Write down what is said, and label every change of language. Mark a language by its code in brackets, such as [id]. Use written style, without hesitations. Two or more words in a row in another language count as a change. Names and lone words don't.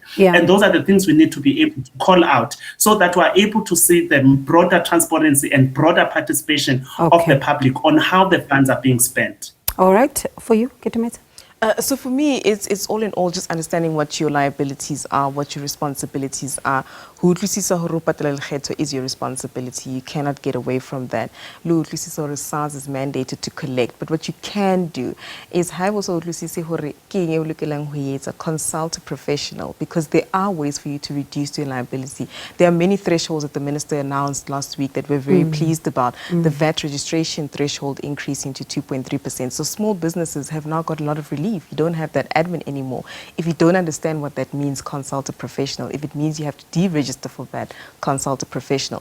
[en] And those are the things we need to be able to call out so that we're able to see the broader transparency and broader participation of the public on how the funds are being spent. All right, for you, Ketumeta. So for me, it's all in all just understanding what your liabilities are, what your responsibilities are. [st] Ho utlwisisa hore o patala lekgetho [en] is your responsibility. You cannot get away from that. [st] Lo utlwisisa hore [en] SARS is mandated to collect, but what you can do is have also [st] utlwisisa hore ke eng e o lokelang ho etsa, [en] consult a professional, because there are ways for you to reduce your liability. There are many thresholds that the minister announced last week that we're very pleased about. The VAT registration threshold increasing to 2.3%. So small businesses have now got a lot of relief. You don't have that admin anymore. If you don't understand what that means, consult a professional. If it means you have to deregister for that, consult a professional.